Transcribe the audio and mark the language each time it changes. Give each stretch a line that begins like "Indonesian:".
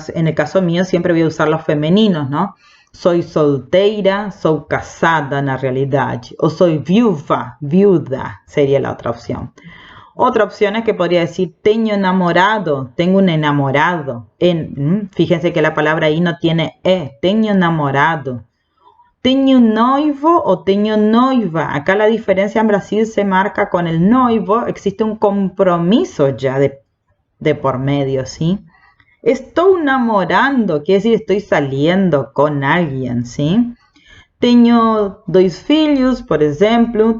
Spanish: En el caso mío siempre voy a usar los femeninos, ¿no? Soy solteira, soy casada en la realidad. O soy viuda sería la otra opción. Otra opción es que podría decir tengo enamorado, tengo un enamorado. Fíjense que la palabra ahí no tiene tengo enamorado.
Portuguese: tenho noivo o tenho noiva.
Spanish: Acá la diferencia en Brasil se marca con el noivo. Existe un compromiso ya de por medio, ¿sí? Estoy namorando, quiere decir estoy saliendo con alguien, ¿sí?
Portuguese: Tenho dois filhos,
Spanish: por ejemplo.